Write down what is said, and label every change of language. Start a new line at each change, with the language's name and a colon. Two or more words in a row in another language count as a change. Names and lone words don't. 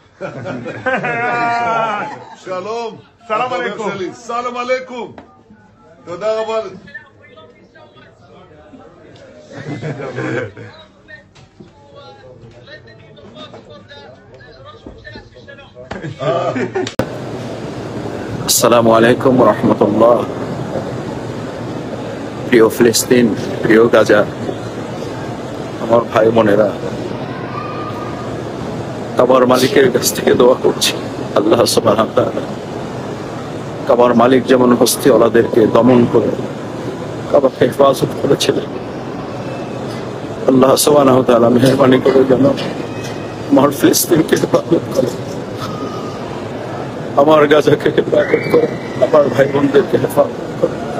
Hebrew: שלום.
Arabic: سلام عليكم. سلام عليكم.
Hebrew: תודה רבה.
Arabic: السلام عليكم رحمة الله.
Bangla: প্রিয় ফিলিস্তিন, প্রিয় গাজা, আমার ভাই বোনেরা, কাবার মালিকের কাছ থেকে দোয়া করছি
Arabic: الله سبحانه وتعالى
Bangla: কাবার মালিক যেমন হস্তিওয়ালাদেরকে দমন করে কাবাকে হেফাজত করেছিলেন,
Arabic: الله سبحانه وتعالى
Bangla: মেহেরবানি করে যেন আমার ফিলিস্তিনকে হেফাজত করে, আমার গাজাকে হেফাজত করে, আমার ভাই বোনদেরকে হেফাজত করে।